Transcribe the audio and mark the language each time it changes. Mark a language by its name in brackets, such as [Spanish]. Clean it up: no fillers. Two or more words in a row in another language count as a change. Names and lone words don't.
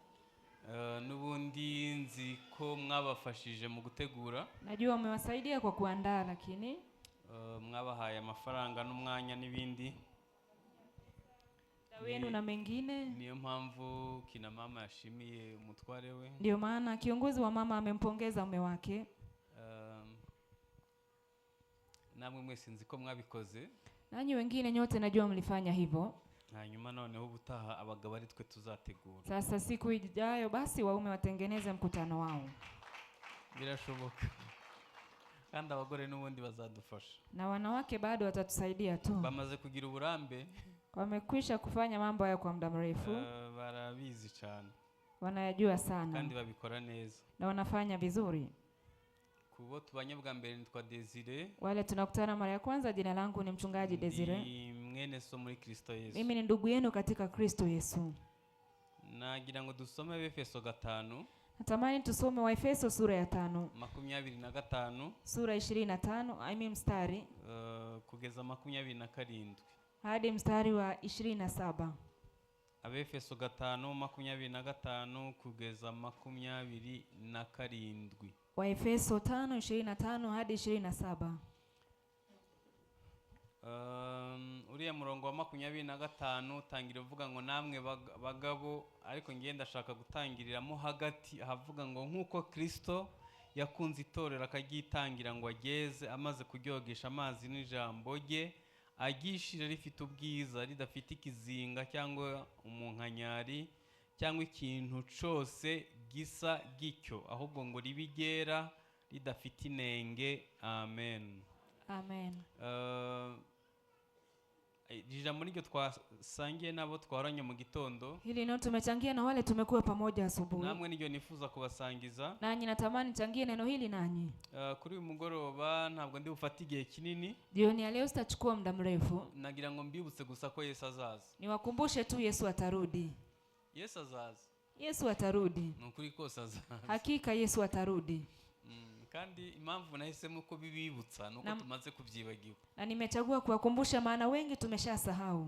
[Kinyarwanda] Nubundi nzi ko mwabafashije mu gutegura. [Swahili] Najua mmewasaidia kwa kuandaa, lakini [Kinyarwanda] mwabahaye amafaranga n'umwanya n'ibindi [Swahili] wenu na mengine. [Kinyarwanda] Niyo mpamvu kina mama yashimiye umutware we. [Swahili] Ndio maana kiongozi wa mama amempongeza mume wake. [Kinyarwanda] Namwe mwese nzi ko mwabikoze. [Swahili] Nanyi wengine nyote najua mlifanya hivyo. [Kinyarwanda] Hanyuma noneho ubutaha abagabo ari twe tuzategura. [Swahili] Sasa siku ijayo basi waume watengeneze mkutano wao. [Kinyarwanda] Birashoboka. Kandi abagore n'ubundi bazadufasha. [Swahili] Na wanawake bado watatusaidia tu. [Kinyarwanda] Bamaze kugira uburambe. [Swahili] Wamekwisha kufanya mambo haya kwa muda mrefu. [Kinyarwanda] Barabizi cyane. [Swahili] Wanayajua sana. [Kinyarwanda] Kandi babikora neza. [Swahili] Na wanafanya vizuri. [Kinyarwanda] Kubo tubanye bwa mbere nitwa Desire. [Swahili] Wale tunakutana mara ya kwanza, jina langu ni mchungaji Desire. [Kinyarwanda] Ni mwene so muri Kristo Yesu. [Swahili] Mimi ni ndugu yenu katika Kristo Yesu. [Kinyarwanda] Nagira ngo dusome Efeso 5. [Swahili] Natamani tusome wa Efeso sura ya 5. 25. Sura 25, mstari [Kinyarwanda] kugeza 27. [Swahili] Hadi mstari wa 27. [Kinyarwanda] Efeso 5:25 kugeza 27. [Swahili] Wa Efeso 5:25 hadi 27. [Kinyarwanda] Uriya murongo wa 25 tangira uvuga ngo namwe bagabo, ariko ngiye ndashaka gutangiriramo hagati havuga ngo nkuko Kristo yakunze itorero akagitangira ngo ageze amaze kuryogesha amazi n'ijambo rye, agishira rifite ubwiza ridafite ikizinga cyangwa umunkanyari cyangwa ikintu cyose gisa gicyo, ahubwo ngo ribigera ridafite inenge. Amen. Amen. ijambo niryo twasangiye nabo twaranye mu gitondo, [Swahili] Hili neno tumechangia na wale tumekuwa pamoja asubuhi. [Kinyarwanda] namwe niryo nifuza kubasangiza. [Swahili] Nanyi natamani changie neno hili nanyi. [Kinyarwanda] Kuri uyu mugoroba ntabwo ndi bufate igihe kinini, [Swahili] Jioni ya leo sitachukua muda mrefu. [Kinyarwanda] nagira ngo mbibutse gusa ko Yesu azaza. [Swahili] Niwakumbushe tu Yesu atarudi. [Kinyarwanda] Yesu azaza, [Swahili] Yesu atarudi. [Kinyarwanda] nukuri kose azaza. [Swahili] Hakika Yesu atarudi. [Kinyarwanda] Kandi impamvu nahisemo ko bibibutsa nuko tumaze kubyibagirwa. [Swahili] Na nimechagua kuwakumbusha maana wengi tumeshasahau.